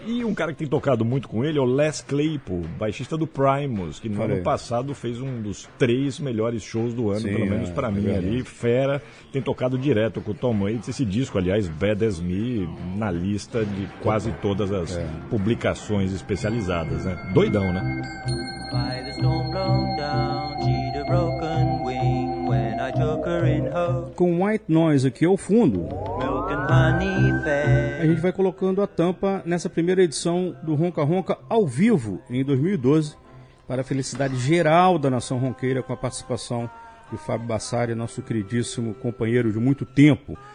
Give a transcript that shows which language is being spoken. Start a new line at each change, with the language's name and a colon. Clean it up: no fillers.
Portuguese: E um cara que tem tocado muito com ele é o Les Claypool, baixista do Primus, que no ano passado fez um dos três melhores shows do ano, sim, pelo menos pra mim ali. Fera, tem tocado direto com o Tom Waits. Esse disco, aliás, Bad As Me, na lista de quase todas as publicações especializadas, né? Doidão, né?
English: By the storm blown down, she'd a broken wing when I took her in hope.
Portuguese: Com White Noise aqui ao fundo.
English: Milk and
Portuguese: A gente vai colocando a tampa nessa primeira edição do Ronca Ronca ao vivo em 2012, para a felicidade geral da nação ronqueira, com a participação de Fábio Bassari, nosso queridíssimo companheiro de muito tempo.